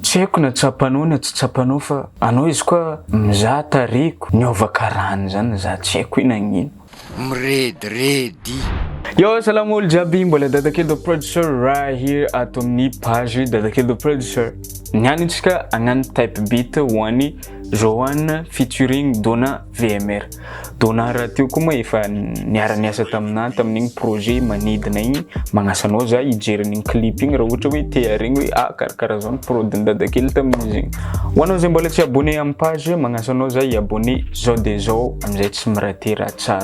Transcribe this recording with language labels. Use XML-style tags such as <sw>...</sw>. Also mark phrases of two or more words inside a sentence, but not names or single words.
<mg>tsy haiko na tsapanao na tsy tsapanao fa anao izy koa mizaha tareko niova karahany zany za tsy haiko inagnino miredredy. Yo, salam olo jiaby, mbola Dada Khely</mg> <en>the producer right here</en> <mg>ato amin'ny page Dada Khely the producer. Nianitsika agnano</mg> <en>type beat</en> <mg>ho an'ny Johane featuring DONNA VMR. Donna raha teo koa moa efa niara-niasa tamin'igny projet manidina igny, magnasanao za hijery an'igny clip igny raha ohatra hoe te regny hoe karakara zao ny produit Dada Khely tamin'izy igny. Ho anao zay mbola tsy abonné amin'ny page, magnasanao za i-abonné zao de zao amizay tsy mirater raha tsara.</mg>